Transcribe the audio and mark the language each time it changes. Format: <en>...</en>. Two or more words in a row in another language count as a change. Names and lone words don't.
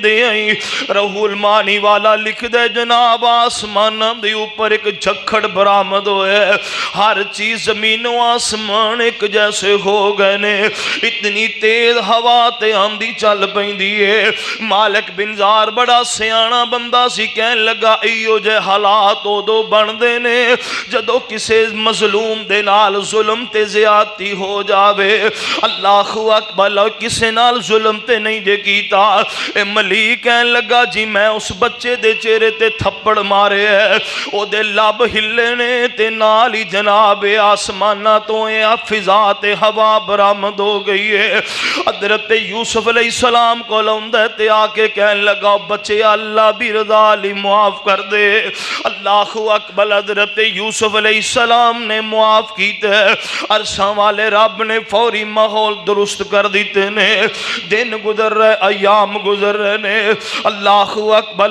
<pa>روح المانی والا لکھ دے جناب آسمان دے اوپر ایک جھکڑ برآمد ہوئے ہر چیز زمین و آسمان ایک جیسے ہو گئے نے اتنی تیز ہوا تے آندھی چل پیندی ہے مالک بن زار بڑا سیانا بندہ سی کہن لگا ایو جے حالات دو بندے نے جدو کسے مظلوم دے نال ظلم تے زیادتی ہو جاوے اللہ اکبر کسے نال ظلم تے نہیں جے کیتا اے ملیک کہن لگا جی میں اس بچے دے چہرے تے تھپڑ مارے ہے او دے لب ہلے نے تے نال ہی جناب آسمانہ تو اے فضا تے ہوا برآمد ہو گئی ہے حضرت یوسف علیہ السلام کو لوندے تے آکے کہن لگا بچے اللہ دی رضا لی معاف کر دے اللہ اکبر حضرت یوسف علیہ السلام نے معاف کیتے عرشاں والے رب نے فوری ماحول درست کر دیتے نے دن گزر رہے ایام گزر رہے نے اللہ اکبر</pa>